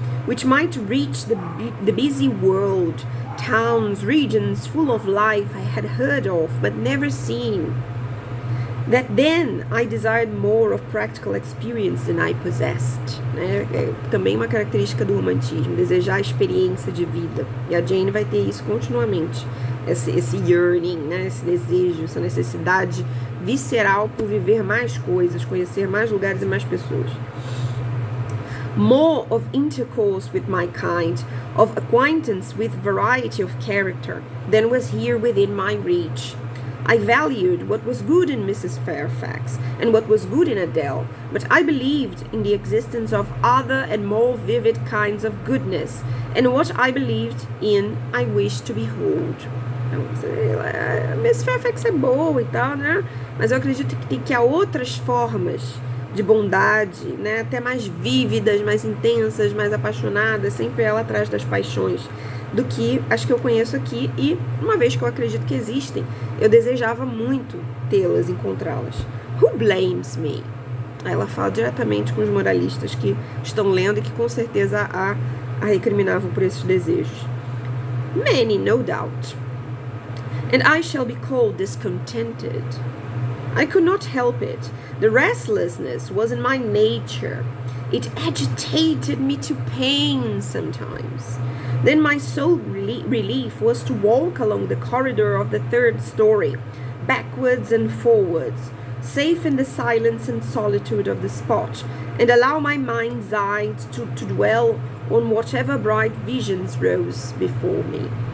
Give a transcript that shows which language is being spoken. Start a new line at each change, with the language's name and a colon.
English: Which might reach the busy world, towns, regions full of life I had heard of but never seen. That then I desired more of practical experience than I possessed.
Portuguese: Né? É também uma característica do romantismo, desejar a experiência de vida. E a Jane vai ter isso continuamente. Esse yearning, né? Esse desejo, essa necessidade visceral por viver mais coisas, conhecer mais lugares e mais pessoas.
English: More of intercourse with my kind, of acquaintance with variety of character, than was here within my reach. I valued what was good in Mrs. Fairfax and what was good in Adele, but I believed in the existence of other and more vivid kinds of goodness, and what I believed in I wished to behold.
Portuguese: Então, Mrs. Fairfax é boa e tal, né? Mas eu acredito que há outras formas de bondade, né? Até mais vívidas, mais intensas, mais apaixonadas, sempre ela atrás das paixões, do que as que eu conheço aqui, e uma vez que eu acredito que existem, eu desejava muito tê-las, encontrá-las.
English: Who blames me?
Portuguese: Ela fala diretamente com os moralistas que estão lendo e que com certeza a recriminavam por esses desejos.
English: Many, no doubt. And I shall be called discontented. I could not help it. The restlessness was in my nature. It agitated me to pain sometimes. Then my sole relief was to walk along the corridor of the third story, backwards and forwards, safe in the silence and solitude of the spot, and allow my mind's eye to dwell on whatever bright visions rose before me.